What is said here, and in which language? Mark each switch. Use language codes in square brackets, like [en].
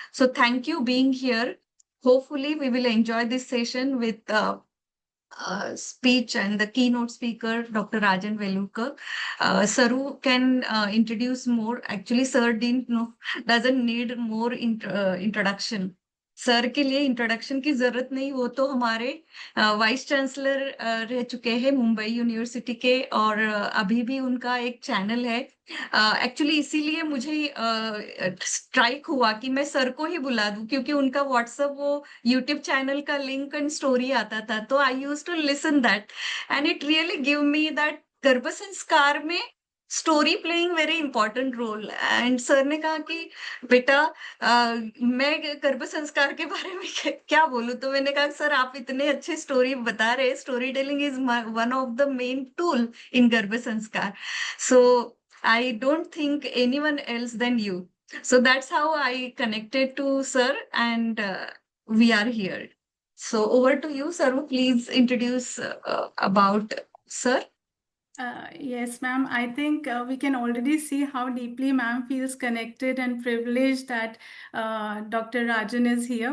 [en] So thank you being here. Hopefully, we will enjoy this session with speech and the keynote speaker, Dr. Rajan Welukar. Saru can introduce more. Actually, Sir didn't know, doesn't need more introduction. [hi] Sir के लिए introduction की जरूरत नहीं, वो तो हमारे vice chancellor रह चुके हैं मुंबई यूनिवर्सिटी के, और अभी भी उनका एक चैनल है. एक्चुअली इसीलिए मुझे स्ट्राइक हुआ कि मैं सर को ही बुला दूं, क्योंकि उनका व्हाट्सएप वो यूट्यूब चैनल का लिंक एंड स्टोरी आता था, तो [en] I use to listen that, and it really give me that [hi] गर्भ संस्कार में story [en] Playing very important role. [hi] And sir ने कहा कि बेटा मैं गर्भ संस्कार के बारे में क्या बोलूं, तो मैंने कहा सर आप इतने अच्छे स्टोरी बता रहे, [en] story telling is one of the main tool in [hi] गर्भ संस्कार. [en] So I don't think anyone else than you. So that's how I connected to Sir, and we are here. So over to you, Sir. Please introduce about Sir. Yes, ma'am. I think we can already see how deeply ma'am feels connected and privileged that Dr. Rajan is here.